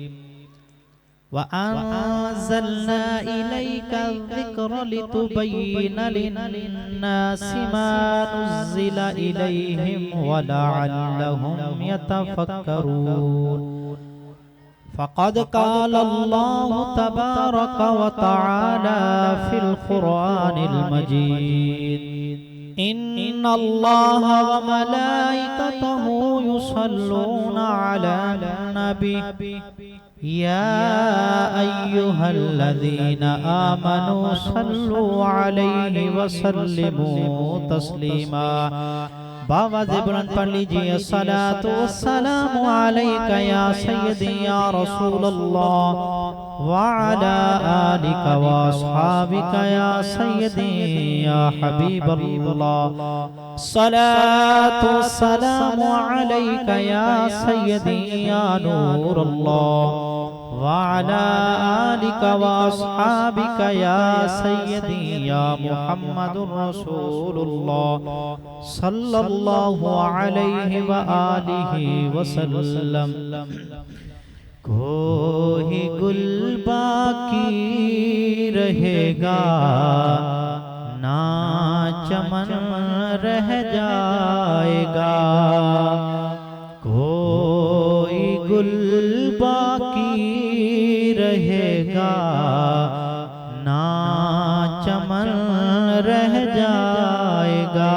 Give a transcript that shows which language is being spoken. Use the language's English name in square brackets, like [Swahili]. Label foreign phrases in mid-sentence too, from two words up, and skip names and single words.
[Arabic] وأنزلنا إليك الذكر لتبين للناس ما نزل إليهم ولعلهم يتفكرون. فقد قال الله تبارك وتعالى في القرآن المجيد. إن الله وملائكته يصلون على النبي يا أيها الذين آمنوا صلوا عليه وسلموا تسليما. [Hindi] बावाज़े बुलंद पढ़ लीजिए। [Arabic] الصلاة والسلام عليك يا سيدي يا رسول الله وعلى آلك وأصحابك يا سيدي يا حبيب الله. الصلاة والسلام عليك يا سيدي يا نور الله وعلى آلك وأصحابك يا سيدي يا محمد رسول الله صلى الله عليه وآله وسلم. [Hindi] कोई गुल बाकी रहेगा ना चमन रह जाएगा। कोई गुल बाकी रहेगा ना चमन रह जाएगा।